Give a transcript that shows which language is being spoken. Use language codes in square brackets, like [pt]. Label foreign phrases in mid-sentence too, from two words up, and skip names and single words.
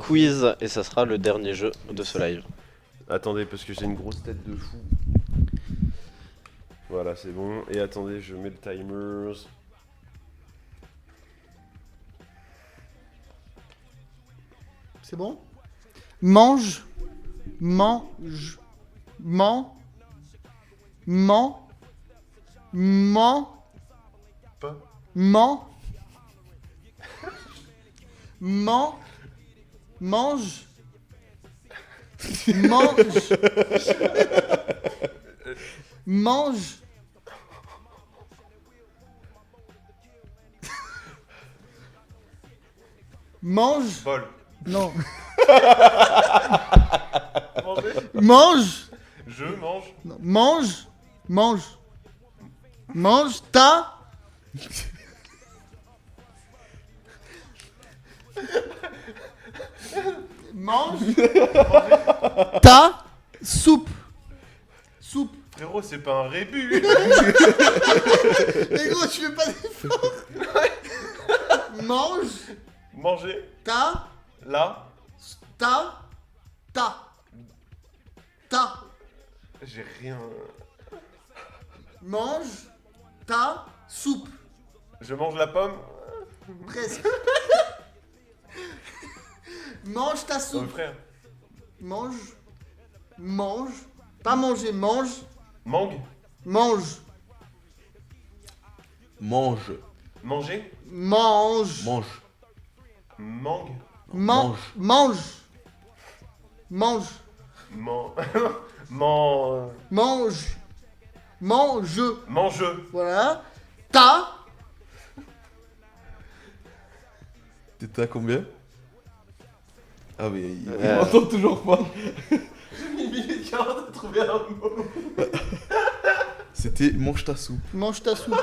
[fr] Quiz. Et ça sera le dernier jeu de ce live. Attendez, parce que j'ai une grosse tête de fou. Voilà, c'est bon. Et attendez, je mets le timer. C'est bon? Mange. Mange. Man. Man. Man. Pas. Man. Man. Mange. Mange. Mange. Mange. Bol. Non. Manger. Mange. Je mange. Non. Mange. Mange. Mange ta. Mange ta soupe. Soupe. Frérot, c'est pas un rébut. Mais gros, tu fais pas d'effort. Mange Manger. ta. Là. Ta. Ta. Ta. J'ai rien. Mange ta soupe. Je mange la pomme. Presque. Mange ta Oh, soupe. frère. Mange. Mange. Pas manger, mange. Mangue. Mange. Mange. Manger. Mange. Mange. Mangue. Mange. Mange. Mange. Man... Man... Mange. Mange. Mangeux. Voilà. Ta. T'étais à combien? Ah mais il Euh. m'entend toujours pas. J'ai mis 1 minute 40 à trouver un mot. C'était mange ta soupe. Mange ta soupe.